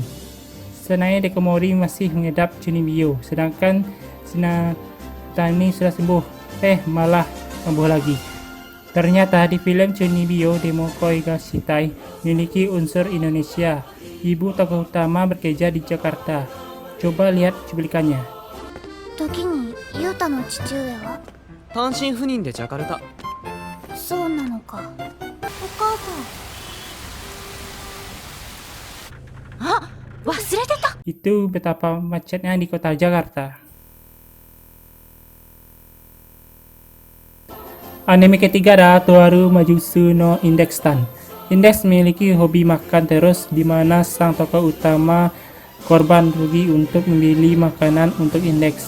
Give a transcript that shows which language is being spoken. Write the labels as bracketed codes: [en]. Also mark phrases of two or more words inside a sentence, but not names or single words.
[id] Sanae Dekomori masih mengidap Chunibyo, sedangkan Shinatani sudah sembuh, malah sembuh lagi. Ternyata di film Chunibyo Demo Koi ga Shitai memiliki unsur Indonesia. Ibu tokoh utama bekerja di Jakarta. Coba lihat cuplikannya. [ja] 時にユータの父上は単身赴任でジャカルタ。そうなのか。お母さん。あ、忘れてた。 [id] Itu betapa macetnya di kota Jakarta. Anime ketiga adalah Toaru Majutsu no Index Tan. Index memiliki hobi makan terus, di mana sang tokoh utama korban rugi untuk membeli makanan untuk Index.